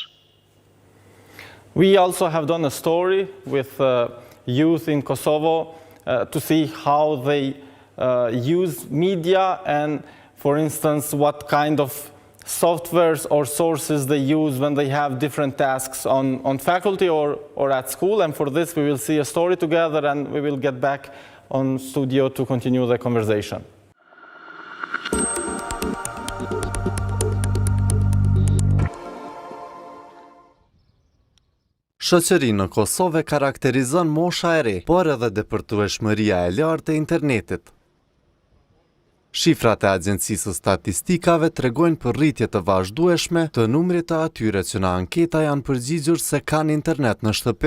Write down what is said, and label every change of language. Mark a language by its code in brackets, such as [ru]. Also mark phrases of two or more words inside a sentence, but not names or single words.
[en] We also have done a story with youth in Kosovo to see how they use media and, for instance, what kind of softwares or sources they use when they have different tasks on faculty or at school. And for this, we will see a story together and we will get back on studio to continue the conversation. [sq] Shoqërinë në Kosovë karakterizon mosha e re, por edhe depërtueshmëria e lartë e internetit. Shifrat e Agjencisë Statistikave tregojnë për rritje të vazhdueshme të numrit të atyre që në anketa janë përgjigjur se kanë internet në shtëpi.